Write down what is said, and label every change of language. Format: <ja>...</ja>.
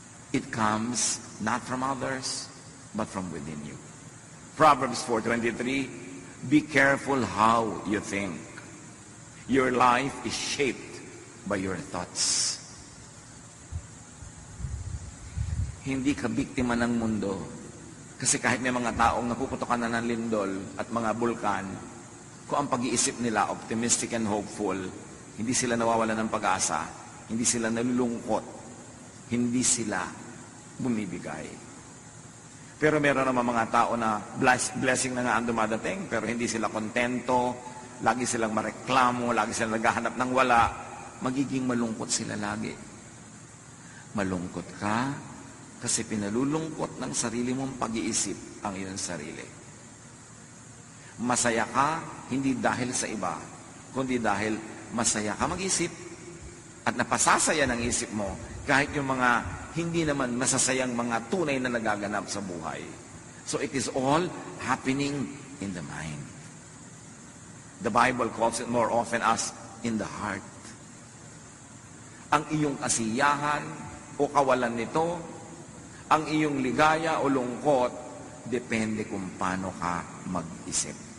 <en>It comes not from others, but from within you. Proverbs 4:23, be careful how you think. Your life is shaped by your thoughts.</en> <tl>Hindi ka biktima ng mundo. Kasi kahit may mga taong napuputokan na ng lindol at mga bulkan, kung ang pag-iisip nila</tl> <en>optimistic and hopeful,</en> <tl>hindi sila nawawala ng pag-asa, hindi sila nalulungkot, hindi sila bumibigay. Pero meron naman mga tao na blessing na nga ang dumadating, pero hindi sila kontento, lagi silang mareklamo, lagi silang naghahanap ng wala, magiging malungkot sila lagi. Malungkot ka kasi pinalulungkot ng sarili mong pag-iisip ang iyong sarili. Masaya ka, hindi dahil sa iba, kundi dahil masaya ka mag-isip at napasasaya ng isip mo kahit yung mga hindi naman masasayang mga tunay na nagaganap sa buhay.</tl> <en>So it is all happening in the mind. The Bible calls it more often as in the heart.</en> <tl>Ang iyong kasiyahan o kawalan nito, ang iyong ligaya o lungkot, depende kung paano ka mag-isip.</tl>